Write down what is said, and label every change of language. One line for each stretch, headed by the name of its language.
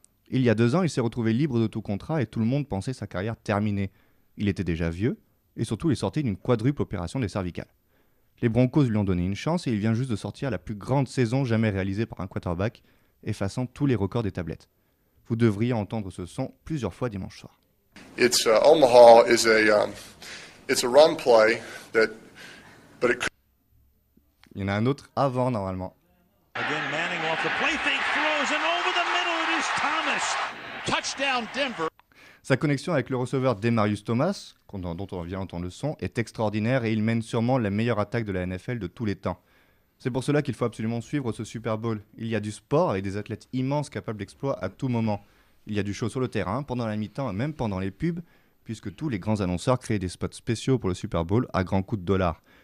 French: Il y a 2 ans, il s'est retrouvé libre de tout contrat et tout le monde pensait sa carrière terminée. Il était déjà vieux et surtout il sortait d'une quadruple opération des cervicales. Les Broncos lui ont donné une chance et il vient juste de sortir la plus grande saison jamais réalisée par un quarterback, effaçant tous les records des tablettes. Vous devriez entendre ce son plusieurs fois dimanche soir.
English: Omaha is it's a run play but it.
French: Il y en a un autre avant normalement.
English: Again, Manning off the play fake throws and over the middle it is Thomas. Touchdown Denver.
French: Sa connexion avec le receveur Demaryius Thomas, dont on vient d'entendre le son, est extraordinaire et il mène sûrement la meilleure attaque de la NFL de tous les temps. C'est pour cela qu'il faut absolument suivre ce Super Bowl. Il y a du sport avec des athlètes immenses capables d'exploits à tout moment. Il y a du show sur le terrain, pendant la mi-temps et même pendant les pubs, puisque tous les grands annonceurs créent des spots spéciaux pour le Super Bowl à grands coups de dollars.